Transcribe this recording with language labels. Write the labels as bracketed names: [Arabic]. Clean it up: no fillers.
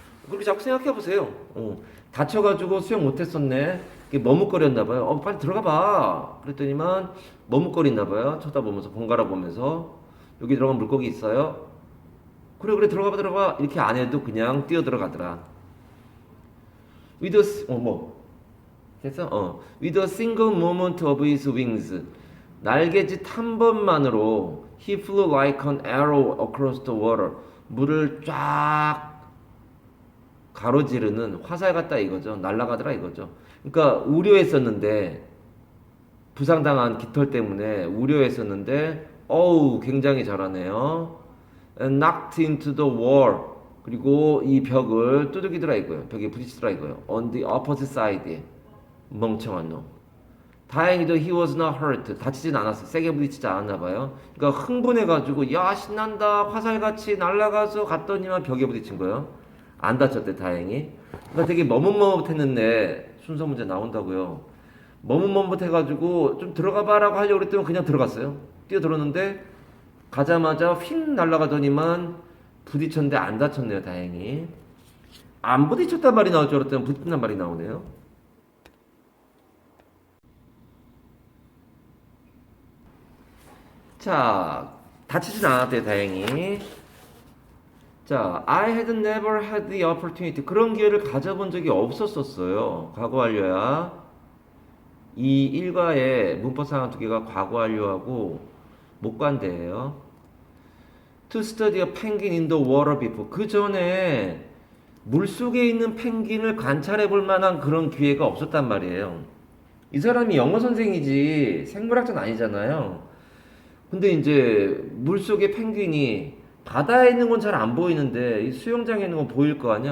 [Korean] 그렇게 자꾸 생각해보세요. 다쳐가지고 수영 못했었네. 머뭇거렸나 봐요. 빨리 들어가 봐. 그랬더니만 머뭇거리나 봐요. 쳐다보면서 번갈아 보면서 여기 들어가면 물고기 있어요. 그래 들어가 봐. 이렇게 안 해도 그냥 뛰어 들어가더라. [English] With a [Korean] 됐어? [English] With a single movement of his wings. [Korean] 날개짓 한 번만으로 [English] he flew like an arrow across the water. [Korean] 물을 쫙 가로지르는 화살 같다 이거죠. 날아가더라 이거죠. 그러니까 우려했었는데 부상당한 깃털 때문에 우려했었는데 굉장히 잘하네요. [English] And knocked into the wall. [Korean] 그리고 이 벽을 두들기더라 이거예요. 벽에 부딪히더라 이거예요. [English] On the opposite side. [Korean] 멍청한 놈. 다행히도 [English] he was not hurt. [Korean] 다치진 않았어. 세게 부딪히지 않았나 봐요. 그러니까 흥분해가지고 야 신난다 화살같이 날아가서 갔더니만 벽에 부딪힌 거예요. 안 다쳤대 다행히. 그러니까 되게 머뭇머뭇했는데 순서 문제 나온다고요. 머뭇머뭇해가지고 좀 들어가봐라고 하려고 그랬더니 그냥 들어갔어요. 뛰어들었는데 가자마자 휙 날아가더니만 부딪혔는데 안 다쳤네요 다행히. 안 부딪혔단 말이 나올 줄 알았더니 부딪힌단 말이 나오네요. 자 다치진 않았대요 다행히. [English] 자, I had never had the opportunity. [Korean] 그런 기회를 가져본 적이 없었었어요. 과거 완료야. 이 일과의 문법 상황 두 개가 과거 완료하고 목관대예요. [English] To study a penguin in the water before. [Korean] 그 전에 물 속에 있는 펭귄을 관찰해 볼 만한 그런 기회가 없었단 말이에요. 이 사람이 영어 선생이지 생물학자는 아니잖아요. 근데 이제 물 속에 펭귄이 바다에 있는 건 잘 안 보이는데 이 수영장에 있는 건 보일 거 아니야.